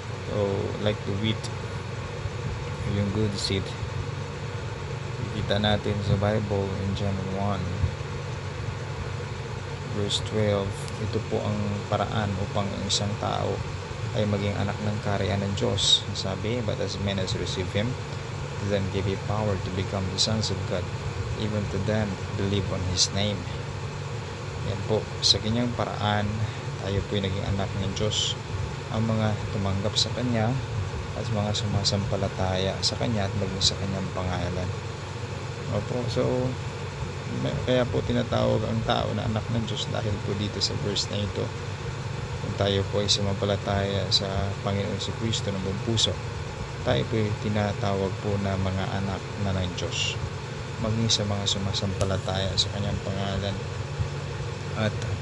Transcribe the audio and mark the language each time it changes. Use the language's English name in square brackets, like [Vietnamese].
[English] So like the wheat, yung good seed, [Filipino] kita natin sa [English] Bible in John 1 verse 12. [Filipino] Ito po ang paraan upang ang isang tao ay maging anak ng kaharian ng Diyos. Sabi, [English] But as many as receive him, to them give he power to become the sons of God, even to them believe on his name. [Filipino] Yan po, sa kanyang paraan, tayo po ay naging anak ng Diyos. Ang mga tumanggap sa kanya at mga sumasampalataya sa kanya at maging sa kanyang pangalan. Opo, so kaya po tinatawag ang tao na anak ng Diyos dahil po dito sa verse na ito, kung tayo po ay sumampalataya sa Panginoon Jesucristo ng buong puso, tayo po ay tinatawag po na mga anak na ng Diyos, maging sa mga sumasampalataya sa kanyang pangalan. At